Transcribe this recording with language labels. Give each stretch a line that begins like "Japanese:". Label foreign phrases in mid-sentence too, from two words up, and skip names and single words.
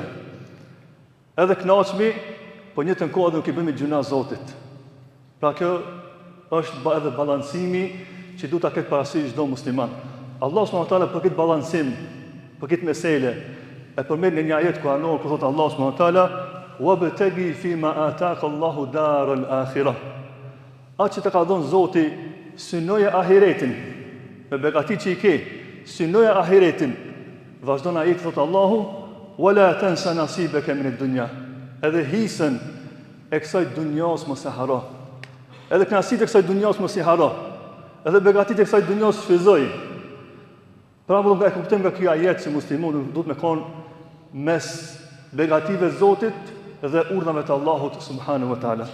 Albanian: Edhe kënaqmi, po njëtën kohë edhe nuk i bëmi gjuna Zotit. Pra kjo është edhe balancimi që du ta ketë parasysh çdo musliman. Allah
Arabic: سبحانه وتعالى
Albanian: për këtë balancim, për këtë mesele, e përmend në një ajet kuranor ku thotë Allah
Arabic: سبحانه وتعالى: "وابتغ فيما آتاك الله الدار الآخرة."
Albanian: Atë që të ka dhënë Zoti, synoje ahiretin me begatit që i ke. Synoja ahiretin. Vazhdon ajeti thotë Allahu:
Arabic: "ولا تنس نصيبك من الدنيا."
Albanian: Edhe hisën e kësaj dunjas mos e haro. Edhe kënaqësitë e kësaj dunjas mos i haro. Edhe begatitë e kësaj dunjas shfryzoj. Pra do të kuptojmë nga ky ajet që muslimani duhet me kon mes begative të Zotit dhe urdhave të Allahut
Arabic: سبحانه وتعالى.